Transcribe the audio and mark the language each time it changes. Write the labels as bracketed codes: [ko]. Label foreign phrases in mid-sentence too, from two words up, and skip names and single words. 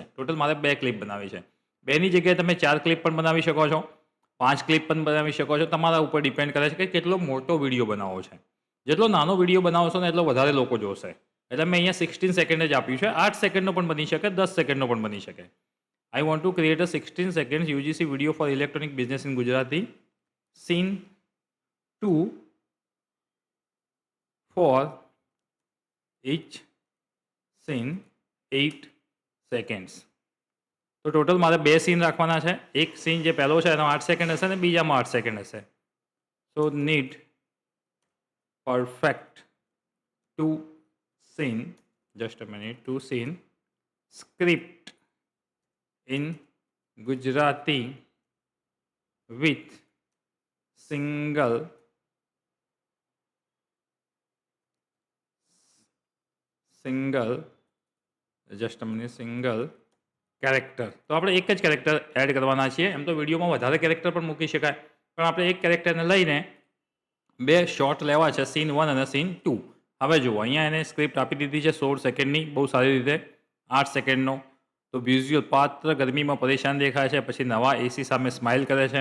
[gu] ટોટલ મારે 2 ક્લિપ બનાવી છે. 2ની જગ્યાએ તમે 4 ક્લિપ પણ બનાવી શકો છો, 5 ક્લિપ પણ બનાવી શકો છો. તમારા ઉપર ડિપેન્ડ કરે છે કે કેટલો મોટો વિડીયો બનાવવો છે. જેટલો નાનો વિડીયો બનાવશો ને એટલો વધારે લોકો જોશે. એટલે મેં અહીંયા 16 સેકન્ડ જ આપ્યું છે. 8 સેકન્ડનો પણ બની શકે, 10 સેકન્ડનો પણ બની શકે. [en] I want to create a 16 seconds UGC video for electronic business in Gujarati. Scene 2 for each scene 8 seconds. [gu] તો ટોટલ મારે 2 સીન રાખવાના છે. એક સીન જે પહેલો છે એનો 8 સેકન્ડ હશે અને બીજામાં 8 સેકન્ડ હશે. [en] so need perfect to scene, just a minute, to scene script in Gujarati with single just a minute, single કેરેક્ટર. [gu] તો આપણે એક જ કેરેક્ટર એડ કરવાના છીએ. એમ તો વિડીયોમાં વધારે કેરેક્ટર પણ મૂકી શકાય, પણ આપણે એક કેરેક્ટરને લઈને 2 શોર્ટ લેવા છે, સીન 1 અને સીન 2. હવે જુઓ અહીંયા એને સ્ક્રિપ્ટ આપી દીધી છે 16 સેકન્ડની, બહુ સારી રીતે 8 સેકન્ડનો. તો વિઝ્યુઅલ પાત્ર ગરમીમાં પરેશાન દેખાય છે, પછી નવા એસી સામે સ્માઇલ કરે છે.